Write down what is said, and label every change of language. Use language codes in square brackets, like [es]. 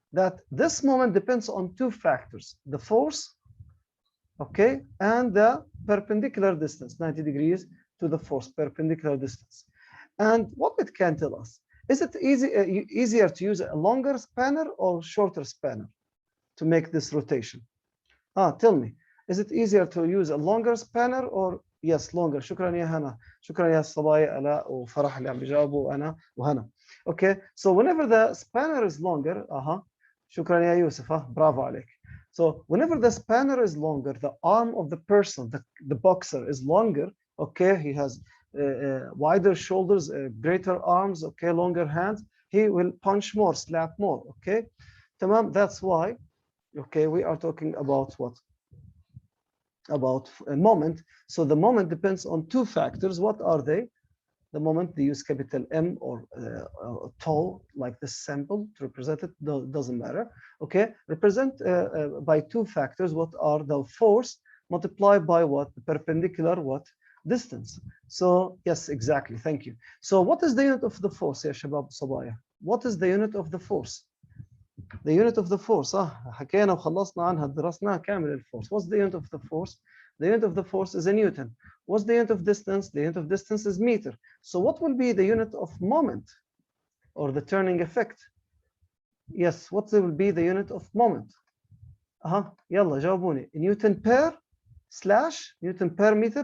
[en] That this moment depends on two factors, the force, okay, and the perpendicular distance, 90 degrees to the force, perpendicular distance. And what it can tell us? Is it easier to use a longer spanner or shorter spanner to make this rotation? Tell me, is it easier to use a longer spanner or yes longer. [ar] شكرا يا هنا. شكرا يا صبايا آلاء وفرح اللي عم بيجاوبوا وأنا وهنا. [en] Okay, so whenever the spanner is longer, [ar] شكرا يا يوسف, برافو عليك. [en] So whenever the spanner is longer, the arm of the person, the boxer is longer. Okay, he has wider shoulders, greater arms, okay, longer hands. He will punch more, slap more. Okay, tamam. That's why. Okay, we are talking about what? About a moment. So the moment depends on two factors. What are they? The moment they use capital M or tall, like this symbol to represent it, doesn't matter. Okay, represent by two factors. What are the force multiplied by what? The perpendicular what? Distance. So yes, exactly. Thank you. So what is the unit of the force [ar] يا شباب صبايا? [en] What is the unit of the force? The unit of the force. [ar] حكينا وخلصنا عنها درسناها كامل الفورس. [en] What's the unit of the force? The unit of the force is a Newton. What's the unit of distance? The unit of distance is meter. So what will be the unit of moment or the turning effect? Yes, what will be the unit of moment? [ar] يلا جاوبوني. [en] Newton per slash Newton per meter.